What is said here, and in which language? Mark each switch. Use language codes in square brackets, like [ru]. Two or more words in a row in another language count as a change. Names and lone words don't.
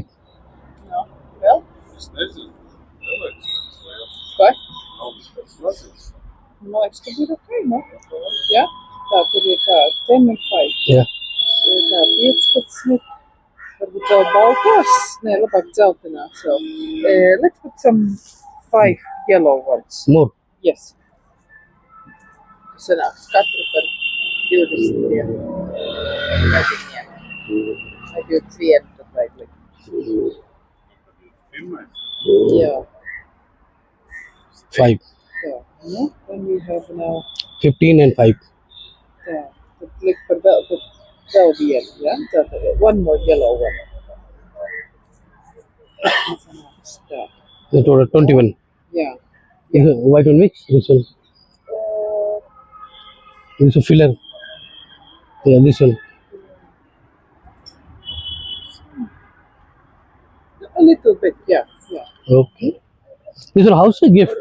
[en] No. Well, what? No extra bit of cream, no? Ja? [lv] Tā, tur ir tā 10 and 5. [en] Yeah. [lv] Ir tā 15. Varbūt vēl baltās. Nē, labāk dzeltenās vēl. [en] Let's put some 5 yellow ones. More. Yes. [lv] Sanāks katru par 20 mediņiem. Vai 21 tad vajag likt. Jā. 5. Tā. Nu, [en] then we have now. 15 and 5. [lv] Tā. Tad likt par vēl vienu, ja? [en] Tātad one more yellow one. [lv] Sanāks tā. [en] The total 21. [lv] Jā. [en] White one mix. This one. This is filler. Yeah, this one. A little bit, yeah. Okay. This one house a gift.